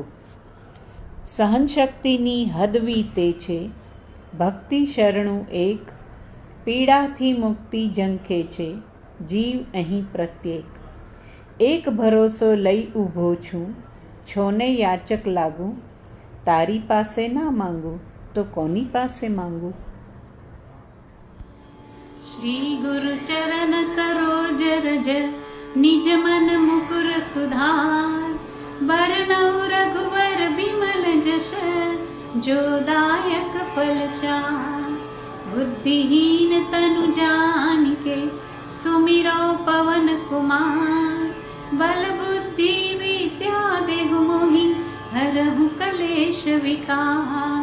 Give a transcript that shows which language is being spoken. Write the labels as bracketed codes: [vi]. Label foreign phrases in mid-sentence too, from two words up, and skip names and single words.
[gu] સહનશક્તિની હદવી તે છે, ભક્તિ શરણું એક, પીડાથી મુક્તિ ઝંખે છે જીવ અહીં પ્રત્યેક. એક ભરોસો લઈ ઊભો છું, છોને યાચક લાગું, તારી પાસે ના માંગું તો કોની પાસે માંગું. [awa] श्री गुरु चरण सरोज रज निज मन मुकुर सुधार, बरनौ रघुवर बिमल जश जो दायक फल चार. बुद्धिहीन तनु जानिके सुमिरो पवन कुमार, बल बुद्धि विद्या देहु मोहि हरहु कलेश विकार.